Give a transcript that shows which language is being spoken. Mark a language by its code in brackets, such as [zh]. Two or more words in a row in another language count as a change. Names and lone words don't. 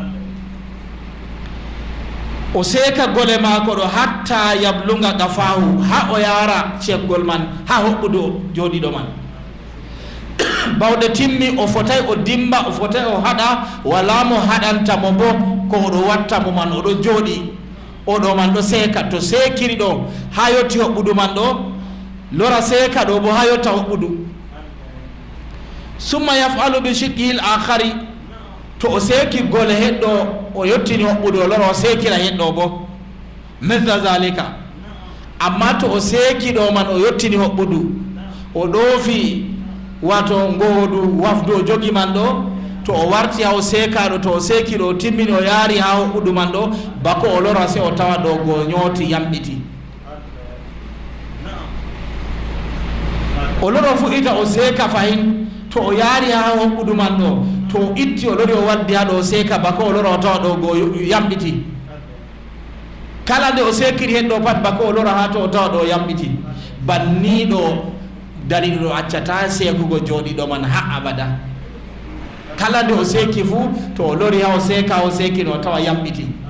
[ff] o seeka gole maako ɗo hatta [ar] yablunga qafahu [ff] ha o yaara ceggol man ha hoɓɓudu jooɗiɗo man bawɗe timmi o fotay o dimba o fotay o haɗa wala mo haɗantamo bo ko oɗo wattamo man oɗo jooɗi oɗo man ɗo seeka to seekiri ɗo ha yotti hoɓɓudu man ɗo lora seeka ɗo bo ha yotta hoɓɓudu [ar] summa yafalu bi shiqqihil akhari [ff] to o seeki gole heɗɗo o yottini hoɓɓudu o lora o seekira heɗɗo bo [ar] mithla zalika [ff] amma to o seeki ɗo man o yottini hoɓɓudu o ɗoofi wato ngohodu wafdu o jogi man ɗo to o warti ha o seekaɗo to o seeki ɗo o timmini o yaari ha hoɓɓudu man ɗo bako o lora se o tawa ɗo go ñooti yamɗiti o loro fuɗɗita o seeka fayin to o yaari ha hoɓɓudu man ɗo to o itti o lori o waddi ha ɗo o seeka bako o lora o tawa ɗo go yamɗiti kala nde o seekiri hen ɗo pat bako o lora ha to o tawa ɗo yamɗiti banniɗo dariɗo accata seekugo jooɗiɗo man ha abada kala nde o seeki fuu to o lori ha o seeka o seekino o tawa yamɓiti